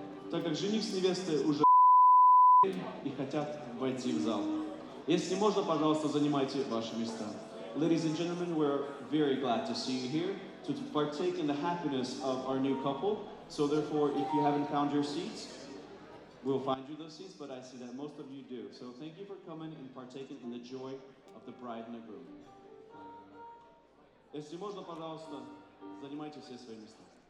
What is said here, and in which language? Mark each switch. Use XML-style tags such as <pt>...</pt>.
<ru>так как жених с невестой уже и хотят войти в зал. Если можно, пожалуйста, занимайте ваши места.</ru> <en>Ladies and gentlemen, we're very glad to see you here to partake in the happiness of our new couple. So therefore, if you haven't found your seats, we'll find you those seats, but I see that most of you do. So thank you for coming and partaking in the joy of the bride and the groom.</en> <ru>Если можно, пожалуйста, занимайте все свои места.</ru>